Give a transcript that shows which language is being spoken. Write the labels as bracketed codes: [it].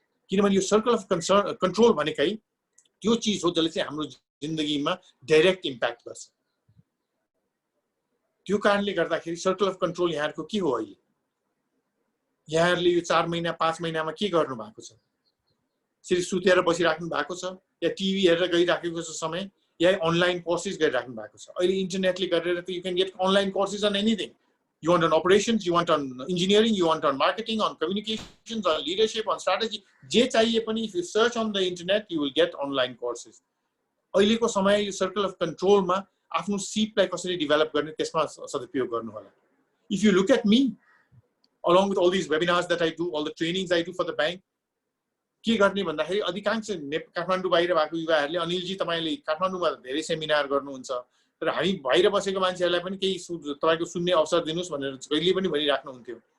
[ne] किनभने यो circle of control भनेकै त्यो चिज हो जसले चाहिँ हाम्रो जिन्दगीमा डाइरेक्ट इम्प्याक्ट गर्छ। त्यो कारणले गर्दाखेरि सर्कल अफ कन्ट्रोल यहाँहरूको के हो? अहिले यहाँहरूले यो 4 महिना 5 महिनामा के गर्नु भएको छ? सिर्फ सुतेर बसिराख्नु भएको छ या टिभी हेरेर गइराखेको छ समय, या अनलाइन कोर्सेस गरिराख्नु भएको छ अहिले इन्टरनेटले गरेर त [en] You can get online courses on anything you want on operations, you want on engineering, you want on marketing, on communications, on leadership, on strategy. [ne] जे चाहिए पनि [en] if you search on the internet, you will get online courses. [ne] अहिलेको समय यो circle of कन्ट्रोलमा आफ्नो सिपलाई कसरी develop गर्ने त्यसमा सदुपयोग गर्नु होला. [en] If you look at me, along with all these webinars that I do, all the trainings I do for the bank, [ne] के गर्ने भन्दाखेरि अधिकांश काठमाडौँ बाहिर भएको युवाहरूले अनिलजी तपाईले काठमाडौँमा धेरै सेमिनार गर्नुहुन्छ तर हामी बाहिर बसेको मान्छेहरूलाई पनि केही तपाईको सुन्ने अवसर दिनुस् भनेर कहिले पनि भनिराख्नुहुन्थ्यो.